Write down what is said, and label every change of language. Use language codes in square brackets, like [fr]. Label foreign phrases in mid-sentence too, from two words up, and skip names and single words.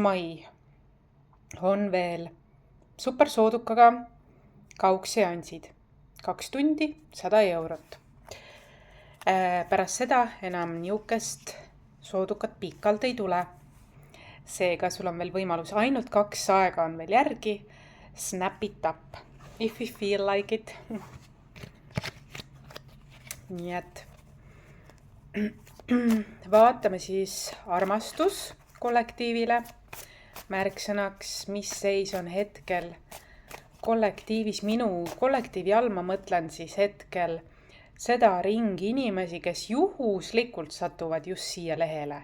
[et] mai on veel super soodukaga kaugseansid. 2 tundi, 100 eurot. Pärast seda enam niukest soodukat pikalt ei tule. Seega sul on veel võimalus, ainult 2 aega on veel järgi. [en] Snap it up, if you feel like it. [et] Nii et vaatame siis armastus kollektiivile märksõnaks, mis seis on hetkel kollektiivis. Minu kollektiivi all ma mõtlen siis hetkel seda ringi inimesi, kes juhuslikult satuvad just siia lehele.